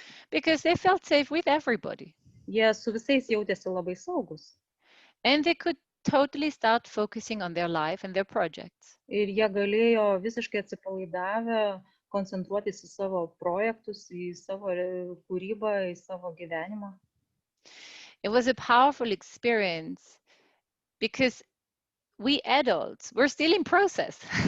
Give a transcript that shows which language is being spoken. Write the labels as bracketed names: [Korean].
[English] Because they felt safe with everybody. [Lithuanian] Jie su visais jautėsi labai saugus. [English] And they could totally start focusing on their life and their projects. [Lithuanian] Ir jie galėjo visiškai atsipalaidavę koncentruotis į savo projektus, į savo kūrybą, į savo gyvenimą. [English] It was a powerful experience because we adults, we're still in process.